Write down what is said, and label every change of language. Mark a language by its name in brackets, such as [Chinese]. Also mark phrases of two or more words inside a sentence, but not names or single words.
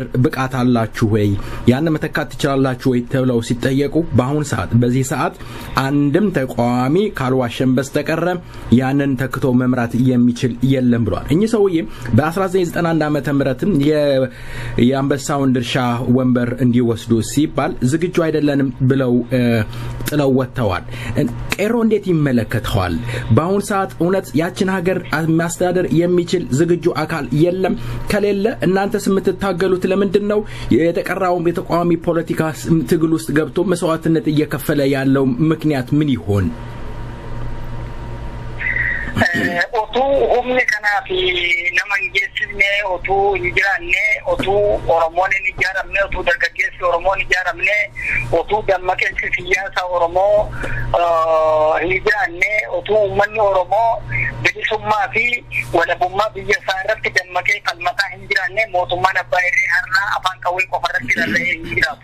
[Amharic] ብቃት አላችሁ ወይ ያንን መተካት ትችላላችሁ ወይ ተብለው ሲጠየቁ በአሁን ሰዓት በዚህ ሰዓት አንድም ተቋሚ ካልዋሸን በስተቀር ያንን ተክቶ መምራት የሚችል የለም ብሏል። እኚህ ሰውዬ በ1991 ዓመተ ምህረትም የአንበሳውን ድርሻ ወንበር እንዲወስዱ ሲባል ዝግጁ አይደለንም ብለው ጥለው ወጥተዋል። ቄሮ እንዴት ይመለከተዋል? በአሁን ሰዓት እውነት ያችን ሀገር ማስተዳደር የሚችል ዝግጁ አካል የለም? ከሌለ እናንተስ የምትታገሉት ለምንድነው? የተቀራው የተቋሚ ፖለቲካ ትግል ውስጥ ገብቶ መስዋዕትነት እየከፈለ ያለው ምክንያት ምን ይሆን? [Oromo] otu humni kana fi naman geessine otu injiranne otu Oromoon injiramne otu dargaggeessi Oromoon injiramne otu dammaqeensi siyaasa Oromoo injiranne otu uummanni Oromoo bilisummaa fi walabummaa biyya isaa irratti dammaqee falmataa injiranne mootummaan abbaa irree har'aa afaan qawwee qofa irratti rarra'ee injiraatu.